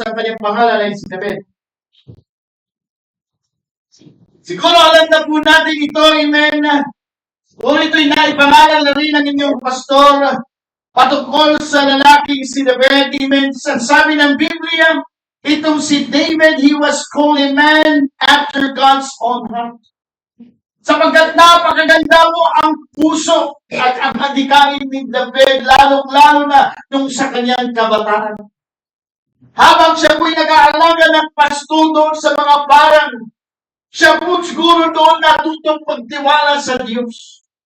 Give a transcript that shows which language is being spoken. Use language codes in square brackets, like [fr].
[tl] Ang kanyang pangalan ay si David. Siguro alam na po natin ito, amen. Kung ito'y naipangalan na rin ng inyong pastor patungkol sa lalaking si David, amen. Sabi ng Biblia, itong si David, [en] he was called a man after God's own heart. [tl] Sapagkat napakaganda mo ang puso at ang adikain ni David, lalong-lalo na nung sa kanyang kabataan. Habang siya po'y nag-aalaga ng pasto doon sa mga parang, siya po siguro doon natutong pagtiwala sa Diyos.